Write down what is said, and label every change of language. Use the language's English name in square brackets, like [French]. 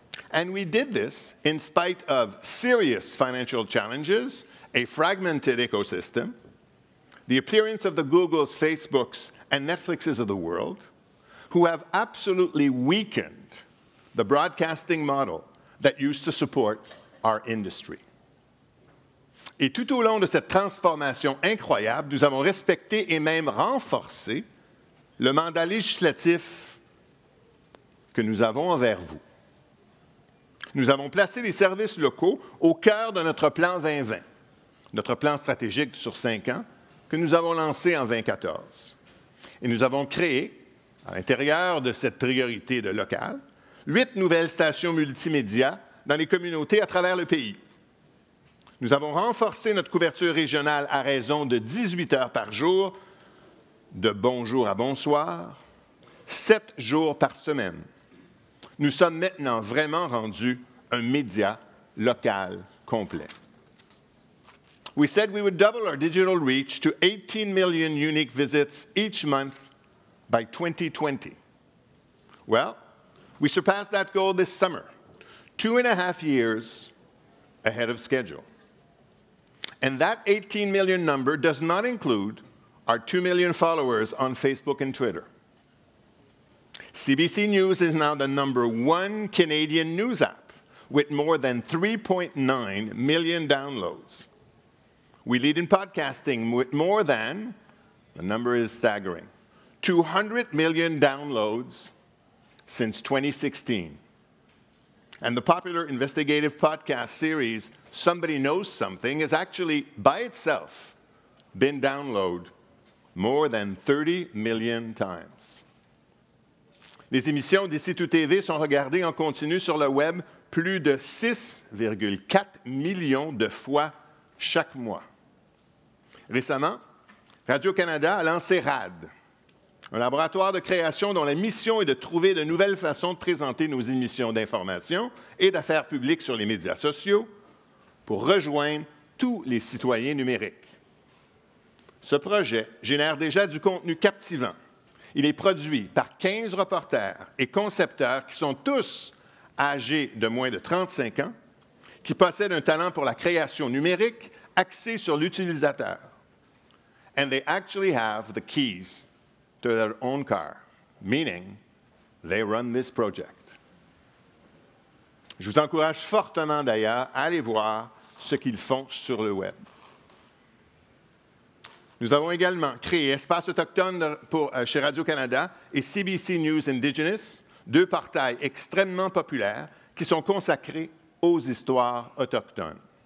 [English] And we did this in spite of serious financial challenges, a fragmented ecosystem, the appearance of the Googles, Facebooks, and Netflixes of the world, who have absolutely weakened the broadcasting model that used to support our industry. [French] Et tout au long de cette transformation incroyable, nous avons respecté et même renforcé le mandat législatif que nous avons envers vous. Nous avons placé les services locaux au cœur de notre plan 2020, notre plan stratégique sur 5 ans que nous avons lancé en 2014. Et nous avons créé, à l'intérieur de cette priorité de local, 8 nouvelles stations multimédia dans les communautés à travers le pays. Nous avons renforcé notre couverture régionale à raison de 18 heures par jour, de bonjour à bonsoir, 7 jours par semaine. Nous sommes maintenant vraiment rendus un média local complet. [English] We said we would double our digital reach to 18 million unique visits each month by 2020. Well, we surpassed that goal this summer, 2.5 years ahead of schedule. And that 18 million number does not include our 2 million followers on Facebook and Twitter. CBC News is now the #1 Canadian news app with more than 3.9 million downloads. We lead in podcasting with more than, the number is staggering, 200 million downloads since 2016. And the popular investigative podcast series, Somebody Knows Something, has actually, by itself, been downloaded more than 30 million times. [French] Les émissions d'Ici Tout TV sont regardées en continu sur le web plus de 6,4 millions de fois chaque mois. Récemment, Radio-Canada a lancé RAD, un laboratoire de création dont la mission est de trouver de nouvelles façons de présenter nos émissions d'information et d'affaires publiques sur les médias sociaux pour rejoindre tous les citoyens numériques. Ce projet génère déjà du contenu captivant. Il est produit par 15 reporters et concepteurs qui sont tous âgés de moins de 35 ans, qui possèdent un talent pour la création numérique axé sur l'utilisateur. [English] And they actually have the keys to their own car, meaning they run this project. [French] Je vous encourage fortement d'ailleurs à aller voir ce qu'ils font sur le web. Nous avons également créé Espace Autochtone chez Radio-Canada et CBC News Indigenous, deux portails extrêmement populaires qui sont consacrés aux histoires autochtones.